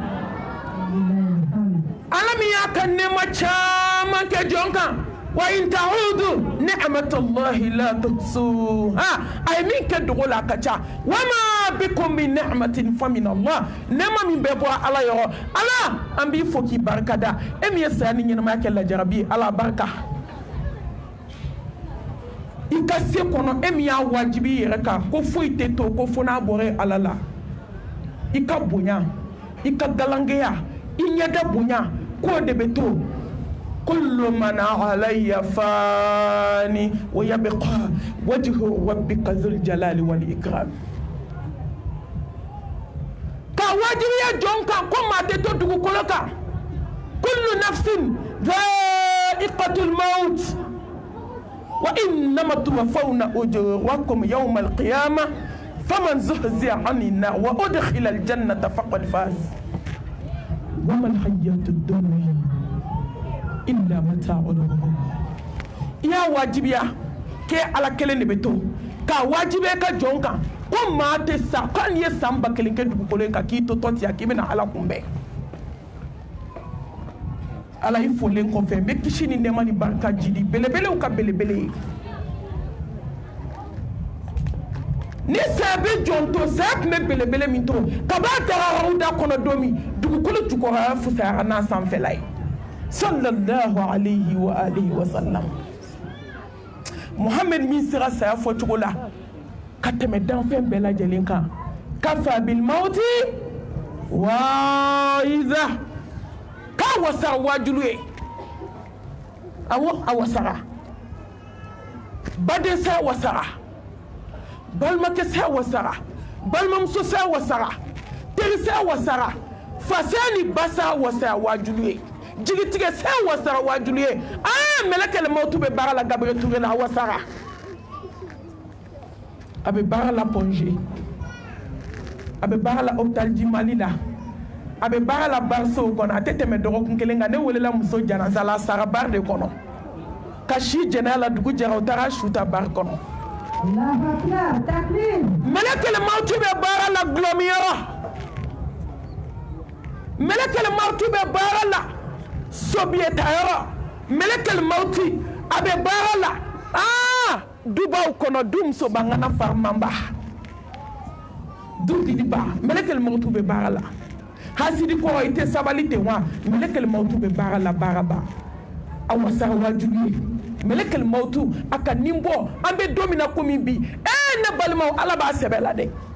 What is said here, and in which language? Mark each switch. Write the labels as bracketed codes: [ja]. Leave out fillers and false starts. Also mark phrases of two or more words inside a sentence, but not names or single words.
[bm] ala min y'a ka nɛɛma caman kɛ jɔn kan [ar] وإن تعدوا نعمة الله لا تحصوها [bm] a ye min kɛ dogo la a ka ca [ar] وما بكم من نعمة فمن الله [bm] nɛɛma min bɛ bɔ ala yɔrɔ ala an b'i fo k'i barika da e min ye saya ni ɲɛnamaya kɛ lajarabi ye ala barika i ka se kɔnɔ e min y'a wajibi i yɛrɛ kan ko foyi tɛ to ko fo n'a bɔra ala la i ka bonya i ka galangeya i ɲɛda bonya k'o de bɛ to [ar] كل من عليها فان ويبقى وجه ربك ذو الجلال والإكرام [bm] ka wajibiya jɔn kan ko maa tɛ to dugukolo kan [ar] كل نفس ذائقة الموت وإنما توفون أجوركم يوم القيامة فمن زحزح عن النار وأدخل الجنة فقد فاز وما الحياة الدنيا إلا متاع الغرور [bm] ya wajibiya ke ala kelen de beto ka wajibe ka jɔn kan ko maa tɛ sa kan ye san ba kelen kɛ dugukolo kan k'i to tɔtiya k'i bɛna ala kunbɛn ala i folen kɔfɛ n bɛ kisi ni nɛɛma ni barika jidi belebelew ka belebele ni saya bɛ jɔn to saya tun bɛ belebele min to kab'a taara da kɔnɔ don min dugukolo jukɔrɔya fusayara n'a sanfɛla ye [ar] صلى الله عليه وآله وسلم [bm] Muhammad min sera saya fɔcogo la ka tɛmɛ danfɛn bɛɛ lajɛlen kan [ar] كفى بالموت [bm] wa'iza k'a wasara wajulu ye awɔ a wasara baden saya wasara balimakɛ saya wasara balimamuso saya wasara teri saya wasara fa saya ni ba saya wasara wajulu ye jigitigɛ saya wasara wajulu ye mɛlɛkɛl mautu bɛ baara la Gabriel Touré la a wasara a bɛ baara la Pongé a bɛ baara la hôpital du Mali la a bɛ baara la Barso kɔnɔ a tɛ tɛmɛ dɔgɔkun kelen kan ne welela muso janaza la a sara bar de kɔnɔ ka si jɛnɛya la dugu jɛra u taara su ta bar kɔnɔ mɛlɛkɛl mautu bɛ baara la gulɔmiyɔrɔ mɛlɛkɛl mautu bɛ baara la sobiyetayɔrɔ mɛlɛkɛl mauti a bɛ baara la dubaw kɔnɔ du muso bangana farimaba du didiba mɛlɛkɛl mautu bɛ baara la hasidi kɔrɔ i tɛ sabali ten wa mɛlɛkɛl mautu bɛ baara la baaraba a wasara wajulu ye mɛlɛkɛl mautu a ka nin bɔ an bɛ don min na komi bi ne balimaw ala b'a sɛbɛ la dɛ